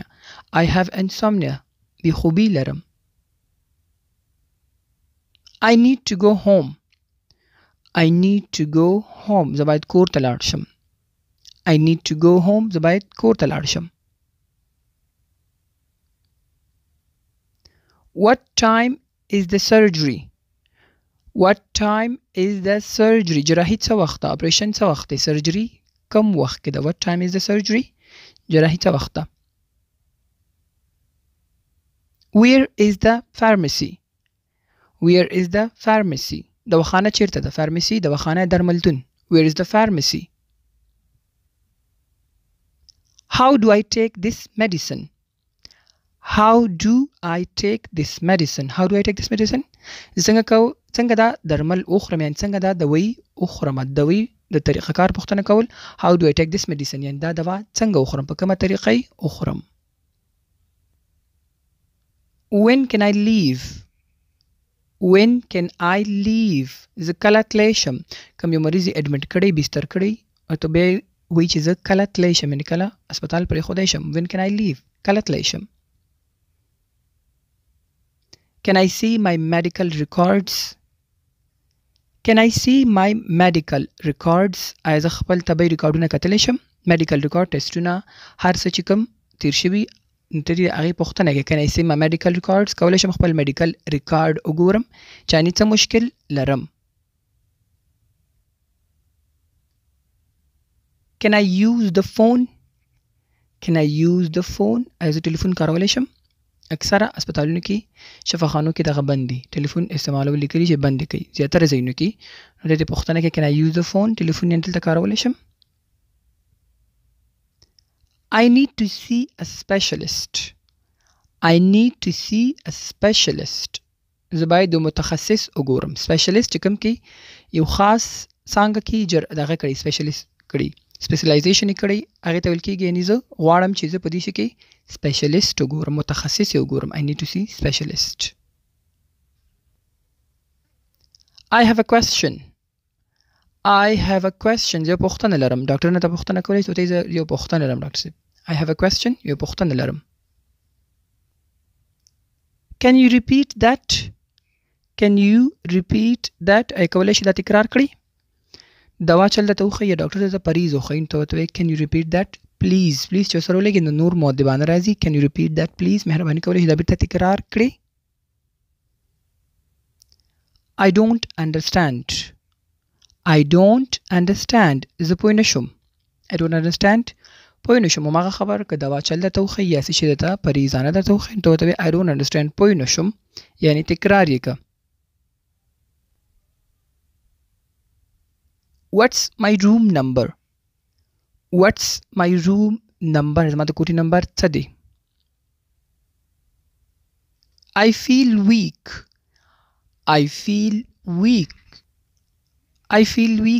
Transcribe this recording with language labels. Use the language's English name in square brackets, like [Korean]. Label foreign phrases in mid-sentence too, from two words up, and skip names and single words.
[English] I have insomnia. [Pashto] بېخوبي لرم. [English] I need to go home. I need to go home. [Pashto] زه باید کور ته لاړ شم. [English] I need to go home. [Pashto] زه باید کور ته لاړ شم. [English] What time is the surgery? What time is the surgery? [Pashto] جراحي څه وخت ده؟ اپریشن څه وخت دی؟ سرجري کم وخت کې ده؟ [English] What time is the surgery? [Pashto] جراحي څه وخت ده؟ [English] Where is the pharmacy? Where is the pharmacy? [Pashto] دواخانه چیرته ده؟ pharmacy دواخانه درملتون. [English] Where is the pharmacy? How do I take this medicine? How do I take this medicine? How do I take this medicine? [Pashto] څنګه دا درمل وخورم، یعنې څنګه دا دوی وخورم. دوی د طریقه کار پوښتنه کول. [English] How do I take this medicine؟ [Pashto] یعنې دا دوا څنګه وخورم، په کومه طریقه یې وخورم. [English] When can I leave? When can I leave? [Pashto] زه کله تلی شم. کوم یو مریض یې اډمټ کړی، بستر کړی، او ته بیا یې وایي چې زه کله تلی شم، یعنې کله هسپتال پرېښودی شم. [English] When can I leave؟ [Pashto] کله تلی شم. [English] Can I see my medical records? Can I see my medical records? [Pashto] آیا زه خپل طبي ریکارډونه کتلی شم؟ [English] medical record [Pashto] ټسټونه هر څه چې کوم تیر شوي ته دې هغې پوښتنه کوي. [English] Can I see my medical records؟ [Pashto] کولی شم خپل [English] medical record [Pashto] وګورم چې یعنې څه مشکل لرم. [English] Can I use the phone? Can I use the phone؟ [Pashto] آیا زه ټلیفون کارولی شم؟ اکثره هسپتالونو کې شفاخانو کې دغه بند دي، ټلیفون استعمالول لیکلي چې بند کوي. زیاتره ځایونو کې نو د دې پوښتنه کې [English] Can I use the phone؟ [Pashto] ټلیفون یې دلته کارولی شم. [English] I need to see a specialist. I need to see a specialist. [Pashto] زه باید د متخصص وګورم. specialist چې کوم کې یو خاص څانګه کې دغه کړی specialist کړي، specialization یې کړی، هغې ته ویل کېږي یعنې زه غواړم چې زه په دې شي کې specialist وګورم، متخصص یې وګورم. [English] I need to see specialist. I have a question. I have a question. [Pashto] زه پوښتنه لرم. ډاکټر نه ته پوښتنه کولی شو، ته زه یو پوښتنه لرم ډاکټر صاحب. [English] I have a question. [Pashto] یو پوښتنه لرم. [English] Can you repeat that? Can you repeat that? [Pashto] ای کولی شي دا تکرار کړي؟ دوا چل درته وښیي، ډاکټر ته پریز وښیي، ته ورته وایي [English] Can you repeat that? [Pashto] Please چې ورسره ولګي نو نور مؤدبانه راځي. [English] Can you repeat that please؟ [Pashto] مهرباني کولی شي دا بیرته تکرار کړي. [English] I don't understand. I don't understand. [Pashto] زه پوه نه شم. [English] I don't understand. [Pashto] پوه نه شم. هماغه خبر که دوا چل درته وښیي یا څه شي درته پریزانه درته وښیي ته ورته وایي [English] I don't understand. [Pashto] پوه نه شم، یعنې تکرار یې که. [English] What's my room number? What's my room number? [Pashto] زما د کوټې نمبر څه دی؟ [English] I feel weak. I feel weak. I feel weak.